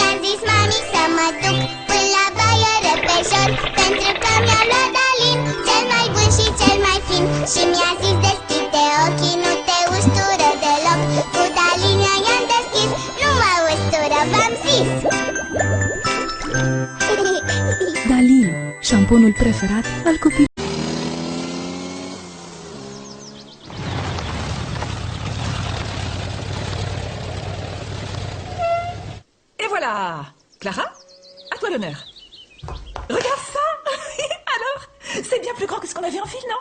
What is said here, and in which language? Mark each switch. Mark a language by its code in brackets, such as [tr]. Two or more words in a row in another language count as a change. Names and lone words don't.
[ro] zis mami să mă duc până la baie repejor, pentru că mi-a luat Dalin, cel mai bun și cel mai fin. Și mi-a zis deschide ochii, nu te ustură deloc. Cu Dalin i-am deschis, nu mă ustură, v-am zis. Dalin, șamponul preferat al copilului. [fr] Et voilà, Clara, à toi l'honneur. Regarde ça. Alors, c'est bien plus grand que ce qu'on avait en film, non?